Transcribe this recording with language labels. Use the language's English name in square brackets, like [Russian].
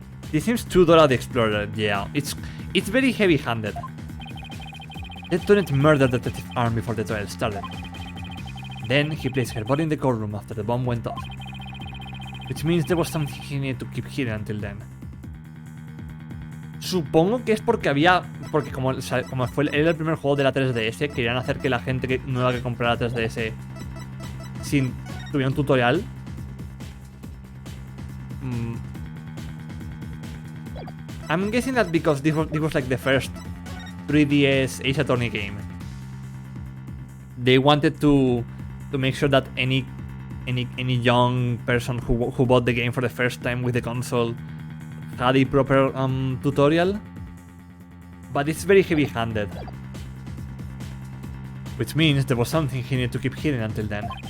[English] This seems too Dora the Explorer, yeah, it's very heavy-handed. Let Tonet murder Detective Arm before the trial started. Then he placed her body in the courtroom after the bomb went off. Which means there was something he needed to keep hidden until then. [Spanish] Supongo que es porque como era el primer juego de la 3DS, querían hacer que la gente nueva que comprara 3DS tuviera un tutorial. [English] I'm guessing that because this was like the first 3DS Ace Attorney game, they wanted to make sure that any young person who bought the game for the first time with the console had a proper tutorial, but it's very heavy-handed, which means there was something he needed to keep hidden until then.